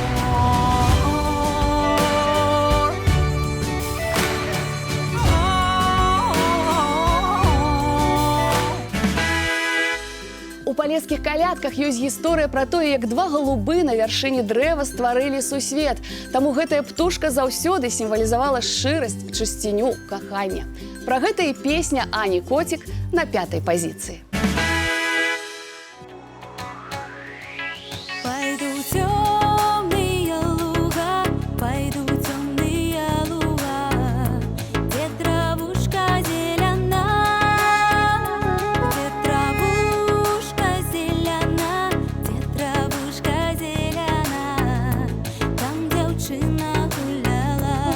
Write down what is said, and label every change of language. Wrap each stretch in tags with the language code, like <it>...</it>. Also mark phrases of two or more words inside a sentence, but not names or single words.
<be>У палескіх калядках ёсць гісторыя пра тое, як два галубы на вяршыні дрэва стварылі сусвет. Таму гэтая птушка заўсёды сімвалізавала шчырасць, чысціню, каханне. Пра гэта і песня Ані Коцік на 5-й пазіцыі.</be> <ru>Пойду в темные луга, пойду в темные луга, где травушка зелена, где травушка зелена, где травушка зелена, там девчина гуляла.</ru>